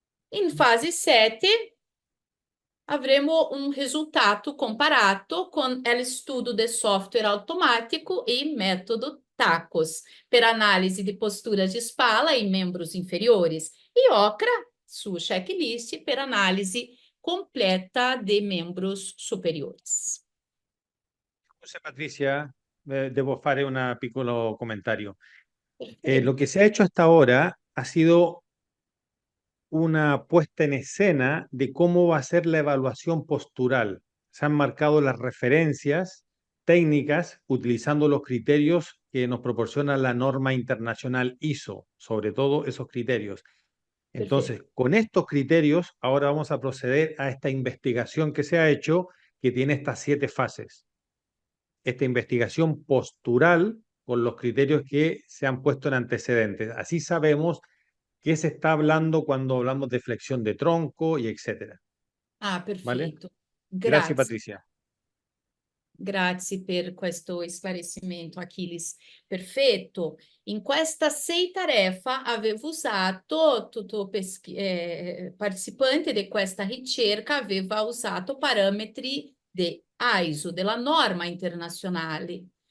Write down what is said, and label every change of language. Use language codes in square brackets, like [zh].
[it] In fase 7 avremo un risultato comparato con il studio del software automatico e metodo TACOS per analisi di postura di spalla e [pt] membros inferiores [it] e OCRA su checklist per analisi completa de [pt] membros superiores. [it] Scusa Patricia, debo fare un piccolo comentario. [es] Lo que se ha hecho hasta ahora ha sido una puesta en escena de cómo va a ser la evaluación postural. Se han marcado las referencias técnicas utilizando los criterios que nos proporciona la norma internacional ISO, sobre todo esos criterios. Entonces, con estos criterios, ahora vamos a proceder a esta investigación que se ha hecho, que tiene estas 7 fases. Esta investigación postural con los criterios que se han puesto en antecedentes. Así sabemos qué se está hablando cuando hablamos de flexión de tronco y etcétera. Ah, ¿Vale? [pt] perfeito. [es] Gracias, [it] Grazie. [es] Patricia. [it] Grazie per questo esclarecimento, Achilles. Perfetto. In questa sei tarefa avevo usato, tutto participante di questa ricerca aveva usato parametri di ISO, della norma internazionale.